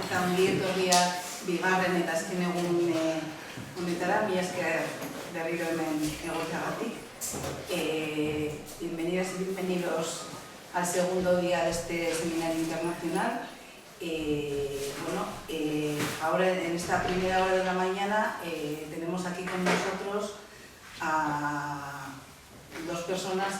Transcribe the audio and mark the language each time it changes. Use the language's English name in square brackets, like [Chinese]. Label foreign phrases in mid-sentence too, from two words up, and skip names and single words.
[Basque] ongi etorriak bigarren eta azken egun honetara, mila esker berriro hemen egoteagatik. [Spanish] Bienvenidas y bienvenidos al segundo día de este seminario internacional. Ahora en esta primera hora de la mañana tenemos aquí con nosotros a dos personas